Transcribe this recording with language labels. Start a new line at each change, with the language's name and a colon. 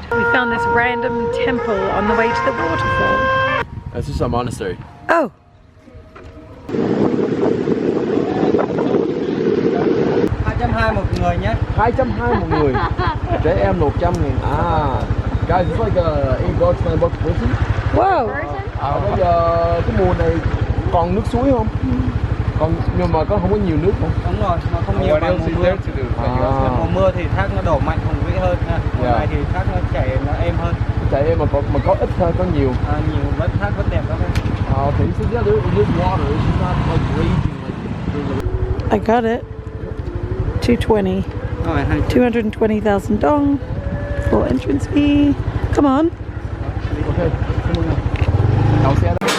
English: We found this random temple on the way to the waterfall. This is a monastery. Oh.
Vietnamese: một người nhé. 220 một người. Trẻ em 100.000.
English: Guys, it's like a 8 bucks, 9 bucks person. Wow.
Vietnamese: Bây giờ cái mùa này còn nước suối không? Còn nhưng mà có không có nhiều nước không? Đúng rồi, nó không nhiều bằng mùa mưa. Mùa mưa thì thác nó đổ mạnh hùng vĩ hơn ha. Mùa này thì thác nó chảy nó êm hơn. Chảy êm mà có ít thôi, có nhiều. Nhiều vẫn thác vẫn đẹp lắm.
English: Okay, so yeah, there's water. It's not like raging like. I got it. 220. 220,000 dong. Full entrance fee. Come on. Okay, come on now. I'll see you.